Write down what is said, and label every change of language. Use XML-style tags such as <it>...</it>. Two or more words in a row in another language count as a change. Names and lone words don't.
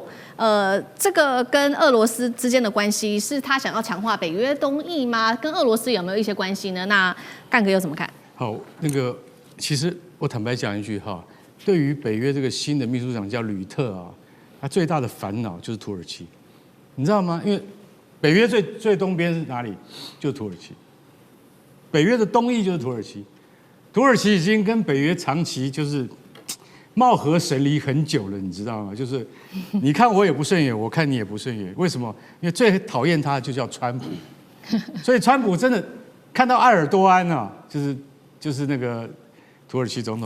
<zh>這個跟俄羅斯之間的關係是他想要強化北約東翼嗎？跟俄羅斯有沒有一些關係呢？那幹哥又怎麼看？好，那個其實我坦白講一句哈。對於北約這個新的秘書長叫呂特啊，他最大的煩惱就是土耳其，你知道嗎？因為北約最東邊是哪裡？就是土耳其。北約的東翼就是土耳其，土耳其已經跟北約長期就是貌合神離很久了，你知道嗎？就是你看我也不順眼，我看你也不順眼，為什麼？因為最討厭他的就叫川普，所以川普真的看到埃爾多安啊，就是那個土耳其總統。</zh>